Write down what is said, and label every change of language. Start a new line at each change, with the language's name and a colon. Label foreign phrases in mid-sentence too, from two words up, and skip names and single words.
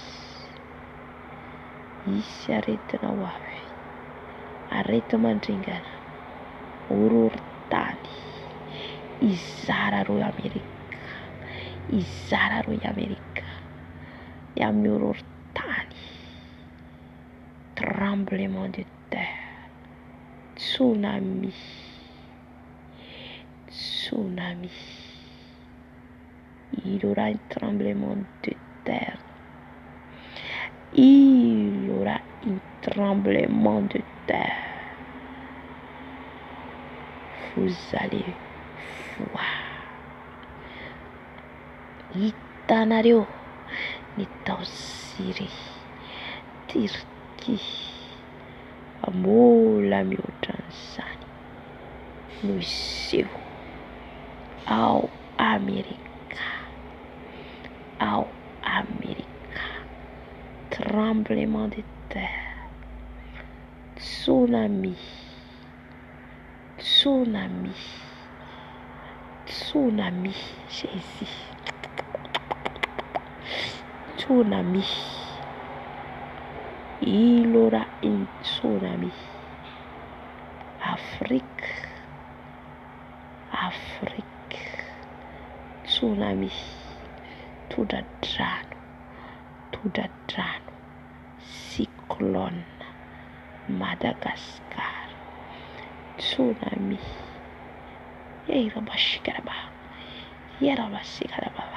Malagasy: Misy aretina ho avy, arety mandringana, horohorontany, izara roa Amerika, izara roa Amerika, ny amin'ny horohorontany,
French: tremblement de terre, tsunami, tsunami. Il y aura un tremblement de terre, il y aura un tremblement de terre. Vous allez voir.
Malagasy: Hitanareo ny tao Syria, Turquie, mbola mihoatra an'izany no iseho ao Amerika, ao Amerika.
French: Tremblement de terre, tsunami, tsunami, tsunami, Jésus, tsunami. Il aura une tsunami. Afrique, Afrique, tsunami,
Malagasy: tondra-drano, tondra-drano, cyclone, Madagascar, tsunami. Yerabashikaraba, yerabasikaraba.